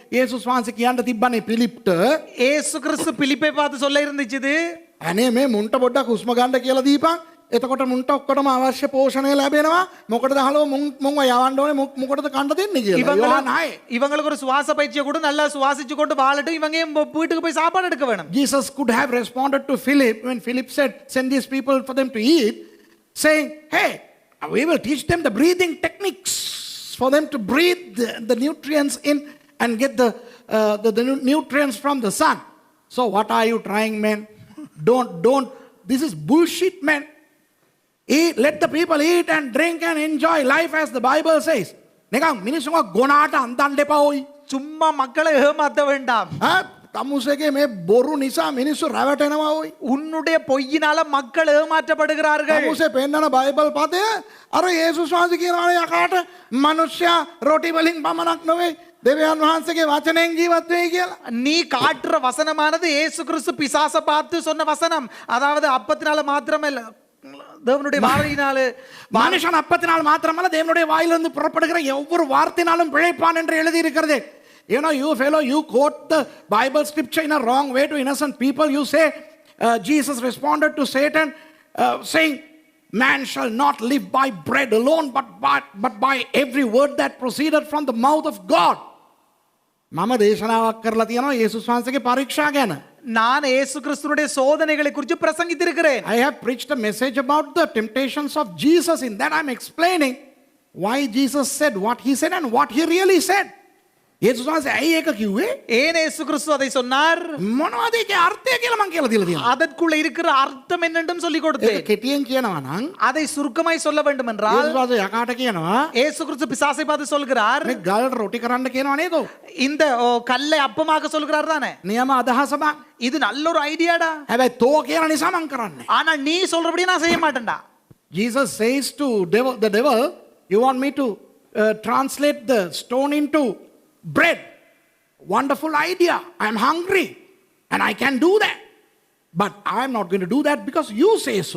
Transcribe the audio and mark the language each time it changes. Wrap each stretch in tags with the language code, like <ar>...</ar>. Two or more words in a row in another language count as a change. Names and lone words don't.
<si>යේසුස් වහන්සේ කියන්න තිබ්බනේ පිලිප්ට.</si> <ta>ஏசு கிறிஸ்து பிலிப்பை பார்த்து சொல்ல இருந்துச்சு,</ta> <si>අනේ මේ මුන්ට පොඩ්ඩක් හුස්ම ගන්න කියලා දීපන්. එතකොට මුන්ට ඔක්කොටම අවශ්‍ය පෝෂණය ලැබෙනවා. මොකටද හලෝ මුන්ව යවන්න ඕනේ මොකටද කන්න දෙන්නේ කියලා.</si> <ta>யோவான் 6. இவங்களுக்கு ஒரு சுவாச பயிற்சியை கூட நல்லா சுவாசிச்சு கொண்டு வாழட்டும், இவங்க வீட்டுக்கு போய் சாப்பாடு எடுக்க வேணும்.</ta> <en>Jesus could have responded to Philip when Philip said, send these people for them to eat, saying, hey, we will teach them the breathing techniques for them to breathe the nutrients in and get the nutrients from the sun. So what are you trying, man? Don't, this is bullshit, man. Eat, let the people eat and drink and enjoy life as the Bible says.</en> <si>නිකන් මිනිස්සුන්ව ගොනාට අන්දන්න එපා ඔයි.</si> <ta>சும்மா மக்களை ஏமாத்த வேண்டாம்.</ta> <si>තමුසේගේ මේ බොරු නිසා මිනිස්සු රැවටෙනවා ඔයි.</si> <ta>உன்னுடைய பொய்யினால மக்கள் ஏமாற்றப்படுகிறார்கள்.</ta> <si>තමුසේ පෙන්නන බයිබල් පදය අර යේසුස් වහන්සේ කියනවා යකාට මනුෂ්‍යයා රොටි වලින් පමණක් නෙවෙයි දෙවියන් වහන්සේගේ වචනයෙන් ජීවත් වෙයි කියලා.</si> <ta>நீ காட்டுற வசனமானது இயேசு கிறிஸ்து பிசாச பார்த்து சொன்ன வசனம். அதாவது அப்பத்தினால மாத்திரமல்ல, தேவனுடைய வார்த்தையினால, மனுஷன் அப்பத்தினால் மாத்திரமல்ல தேவனுடைய வாயிலிருந்து புறப்படுகிற ஒவ்வொரு வார்த்தையினாலும் பிழைப்பான் என்று எழுதி இருக்கிறது.</ta> <en>You know, you fellow, you quote the Bible scripture in a wrong way to innocent people. You say, Jesus responded to Satan saying, man shall not live by bread alone, but by every word that proceeded from the mouth of God.</en> <si>මම දේශනාවක් කරලා තියෙනවා යේසුස් වහන්සේගේ පරීක්ෂා ගැන.</si> <ta>நான் இயேசு கிறிஸ்துவுடைய சோதனைகளை குறித்து பிரசங்கித்திருக்கிறேன்.</ta> <en>I have preached a message about the temptations of Jesus. In that I'm explaining why Jesus said what he said and what he really said.</en> <si>යේසුස් වහන්සේ ඇයි ඒක කිව්වේ?</si> <ta>ஏன் இயேசு கிறிஸ்து அதை சொன்னார்?</ta> <si>මොනවද ඒකේ අර්ථය කියලා මම කියලා දීලා තියෙනවා.</si> <ta>அதற்குள்ள இருக்கிற அர்த்தம் என்னென்றும் சொல்லி</ta> <si>ඒක</si> <ta>கொடுத்தேன்.</ta> <si>කෙටියෙන් කියනවා නම්</si> <ta>அதை சுருக்கமாய் சொல்ல வேண்டும் என்றால்,</ta> <si>යේසුස් වහන්සේ යකාට කියනවා</si> <ta>இயேசு கிறிஸ்து பிசாசை பார்த்து சொல்கிறார்,</ta> <si>මේ ගල් රොටි කරන්න කියනවා නේද?</si> <ta>இந்த கல்லை அப்பமாக்க சொல்கிறார் தானே.</ta> <si>නියම අදහස බං.</si> <ta>இது நல்ல ஒரு ஐடியாடா.</ta> <si>හැබැයි තෝ කියන නිසා මම කරන්නේ.</si> <ta>ஆனா நீ சொல்றபடி நான் செய்ய மாட்டேன்டா.</ta> <en>Jesus says to the devil, you want me to translate the stone into bread? Wonderful idea. I'm hungry and I can do that. But I'm not going to do that because you say so.</en>